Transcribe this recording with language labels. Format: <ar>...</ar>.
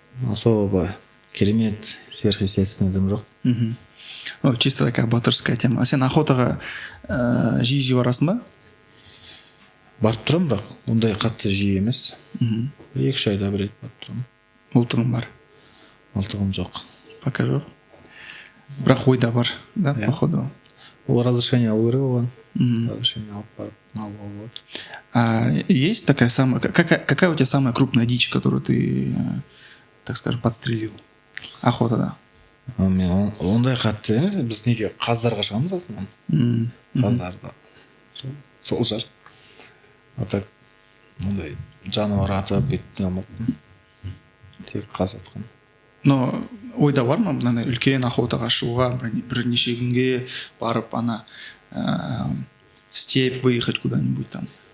<kk>Особо керемет сверхъестественный жоқ.</kk> <ru>Чисто такая батырская тема.</ru> <kk>А сен охотаға жиі барасың ба? Барып тұрамын, бірақ ондай қатты жиі емес. 2-3 айда бір рет барып тұрамын. Мылтығың бар? Мылтығым жоқ. Пока жоқ. Бірақ ойда бар, да, походу? Ол разрешение алу керек оған. Разрешение алып барып алуға болады.</kk> <ru>Есть такая самая... Какая у тебя самая крупная дичь, которую ты, так скажем, подстрелил?</ru> <kk>Охотада. Мен ондай қатты емес, біз неге қаздарға шығамыз астынан. Қаздарды. Сол жар.</kk> <ru>А так,</ru> <kk>ондай жануар атып, беттен алмаппын. Тек қаз атқан. Но ойда бар ма, мынандай үлкен охотаға шығуға, бірнеше күнге барып, ана</kk> <ru>в степь выехать куда-нибудь там?</ru>